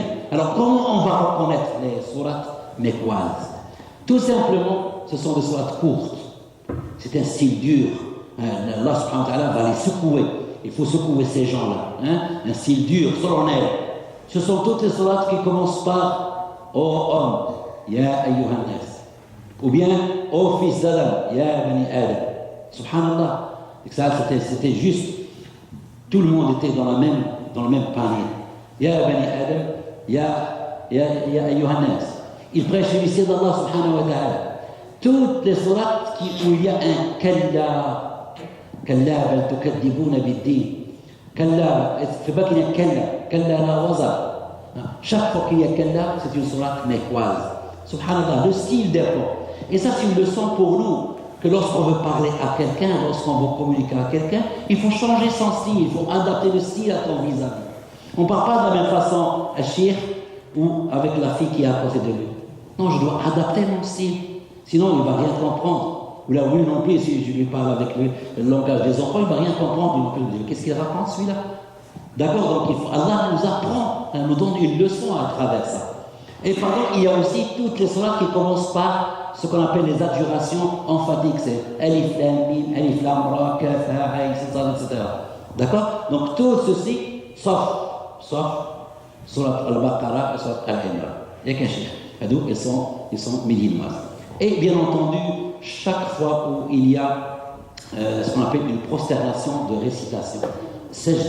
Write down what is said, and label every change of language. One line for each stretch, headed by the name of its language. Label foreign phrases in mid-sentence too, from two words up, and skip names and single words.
French: Alors, comment on va reconnaître les sourates mécoises? Tout simplement, ce sont des sourates courtes. C'est un style dur. Allah
Arabic: سبحانه وتعالى
French: va les secouer. Il faut secouer ces gens-là. Un style dur, solennel. Ce sont toutes les sourates qui commencent par Ô homme,
Arabic: يا أيها الناس.
French: Ou bien Ô fils d'Adam,
Arabic: يا بني آدم.
French: Subhanallah. Et ça, c'était juste. Tout le monde était dans le même panier.
Arabic: يا بني آدم، يا أيها الناس.
French: Il prêche l'unité d'Allah
Arabic: سبحانه وتعالى.
French: Toutes les sourates où il y a un Kalla.
Arabic: كلا بل تكذبون بالدين كلا في بكنا كلا لا وزر.
French: Chaque fois qu'il y a Kalla, c'est une sourate mécoise. Subhanallah, le style dépend. Et ça, c'est une leçon pour nous, que lorsqu'on veut parler à quelqu'un, lorsqu'on veut communiquer à quelqu'un, il faut changer son style, il faut adapter le style à ton vis-à-vis. On ne parle pas de la même façon à Chir ou avec la fille qui est à côté de lui. Non, je dois adapter mon style, sinon il ne va rien comprendre. Ou là, oui, non plus, si je lui parle avec le langage des enfants, il ne va rien comprendre. Qu'est-ce qu'il raconte, celui-là? D'accord, donc Allah nous apprend, nous donne une leçon à travers ça. Et pardon, il y a aussi toutes les sourates qui commencent par ce qu'on appelle les adjurations emphatiques. C'est Alif Lam Mim, Alif Lam Ra, Kaf, Ha, Ayn, etc. D'accord? Donc tout ceci, sauf Surat Al-Baqarah et Surat Al-Imran. Il n'y a qu'un chiffre. Ils sont médinoises. Et bien entendu, chaque fois où il y a ce qu'on appelle une prosternation de récitation, sajda.